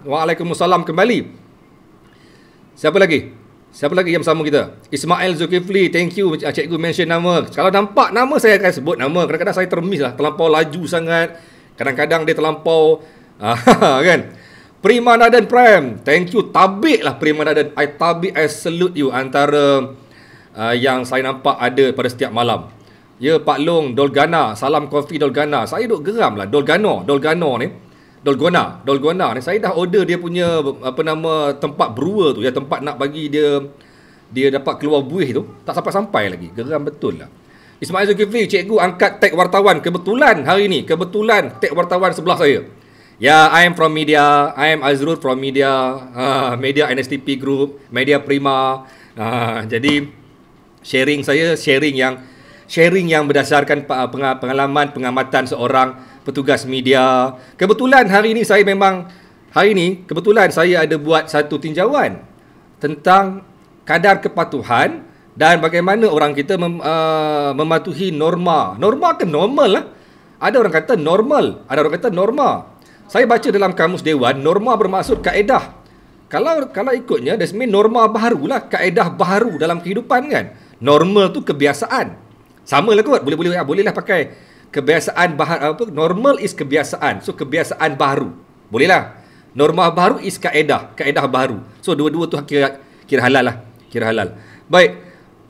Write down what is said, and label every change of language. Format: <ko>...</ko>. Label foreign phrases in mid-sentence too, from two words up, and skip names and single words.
<ms>Waalaikumsalam kembali. Siapa lagi yang bersama kita? Ismail Zulkifli.</ms> <en>Thank you</en> <ms>cikgu mention nama. Kalau nampak nama saya akan sebut nama. Kadang-kadang saya termiss lah. Terlampau laju sangat. Kadang-kadang dia terlampau kan.</ms> <en>Prima Nadan Prime. Thank you.</en> <ms>Tabik lah Prima Nadan.</ms> <en>I salute you.</en> <ms>Antara yang saya nampak ada pada setiap malam. Ya, Pak Long, Dolgana, salam kopi Dolgana. Saya duk geram lah, Dolgana ni. Dolgona ni. Saya dah order dia punya tempat brewer tu, ya, tempat nak bagi dia dapat keluar buih tu. Tak sampai-sampai lagi. Geram betul lah. Ismail Zulkifli, cikgu angkat tag wartawan. Kebetulan hari ni, tag wartawan sebelah saya. Ya,</ms> <en>I am from media. I am Azrul from media.</en> <ms>Media NSTP Group, Media Prima. Jadi sharing yang berdasarkan pengalaman pengamatan seorang petugas media. Kebetulan hari ni saya ada buat satu tinjauan tentang kadar kepatuhan dan bagaimana orang kita mematuhi norma. Norma kan normal lah. Ada orang kata normal, ada orang kata norma. Saya baca dalam kamus dewan, norma bermaksud kaedah. Kalau ikutnya,</ms> <en>that's mean</en> <ms>norma baru lah, kaedah baru dalam kehidupan kan. Normal tu kebiasaan. Sama lah kot, bolehlah pakai kebiasaan</ms> <en>normal is</en> <ms>kebiasaan. So kebiasaan baru. Bolehlah. Norma baru is kaedah baru. So dua-dua tu kira halal lah.</ms>